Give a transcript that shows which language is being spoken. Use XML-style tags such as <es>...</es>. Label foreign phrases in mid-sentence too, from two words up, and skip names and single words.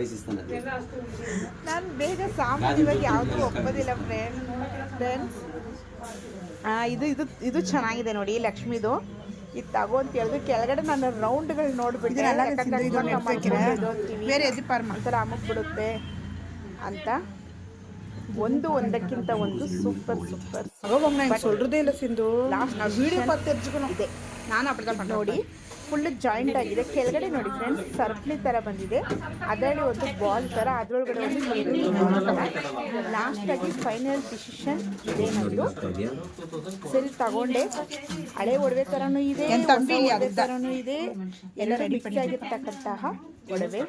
<kn>ನಾನು ಬೇಗ ಸಾಮಾನ್ಯವಾಗಿ ಯಾವುದು ಒಪ್ಪೋದಿಲ್ಲ ಫ್ರೆಂಡ್ಸ್. ಇದು ಚೆನ್ನಾಗಿದೆ ನೋಡಿ ಲಕ್ಷ್ಮಿದು. ಇದು ತಗೋ ಅಂತ ಹೇಳಿದ್ರು. ಕೆಳಗಡೆ ನಾನು ರೌಂಡ್ಗಳು ನೋಡ್ಬಿಟ್ಟೆ ಬೇರೆ ಒಂಥರ ಅಮುಗ್ಬಿಡುತ್ತೆ ಅಂತ. ಒಂದಕ್ಕಿಂತ ಒಂದು ಸೂಪರ್</kn> <ta>சொல்றதே இல்லை சிந்து. லாஸ்ட் நான் வீடியோ பார்த்து தெரிஞ்சுக்கணும்.</ta> <kn>ಇದೆ ನಾನು ಅಪ್ಡೇಟ್ ನೋಡಿ ಫುಲ್ ಜಾಯಿಂಟ್ ಆಗಿದೆ. ಕೆಳಗಡೆ ನೋಡಿ ಫ್ರೆಂಡ್ಸ್ ಸರ್ಪ್ಲಿ ಥರ ಬಂದಿದೆ, ಅದರಲ್ಲಿ ಒಂದು ಬಾಲ್ ಥರ, ಅದರೊಳಗಡೆ ಒಂದು ಲಾಸ್ಟಾಗಿ ಫೈನಲ್ ಡಿಸಿಷನ್ ಇದೆ ನಂದು. ಸರಿ ತಗೊಂಡೆ. ಹಳೆ ಒಡವೆ ಥರನೂ ಇದೆ, ಒಡವೆ ಥರನೂ ಇದೆ, ಎಲ್ಲ ಮಿಕ್ಸ್ ಆಗಿರ್ತಕ್ಕಂತಹ ಒಡವೆ.</kn>